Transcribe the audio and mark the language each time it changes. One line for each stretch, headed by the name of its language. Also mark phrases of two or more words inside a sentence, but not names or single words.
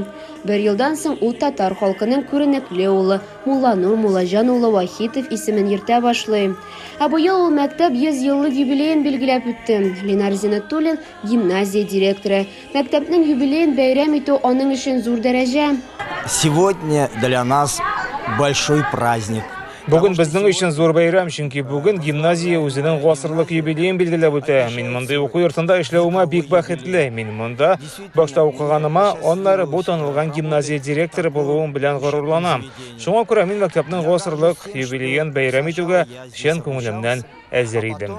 Tatar: Бер елдан соң ул татар халкының күренекле улы Мулланур Муллаҗан улы Вахитов исемен йөртә башлый. Бу ел ул мәктәп 100 еллык юбилейын билгеләп үтте. Ленар Зинатуллин гимназия директоры. Мәктәпнең юбилейын бәйрәм итү аның өчен зур дәрәҗә.
Russian: Сегодня для нас большой праздник.
Tatar: Бүген безнең өчен зур бәйрәм, чөнки бүген гимназия үзенең гасырлык юбилейын билгеләп үтә. Мин монда уку йортында эшләвемә бик бәхетле. Мин монда башта укыганыма, аннары бу танылган гимназия директоры булуым белән горурланам. Шуңа күрә мин мәктәпнең гасырлык юбилейын бәйрәм итүгә чын күңелемнән әзер идем.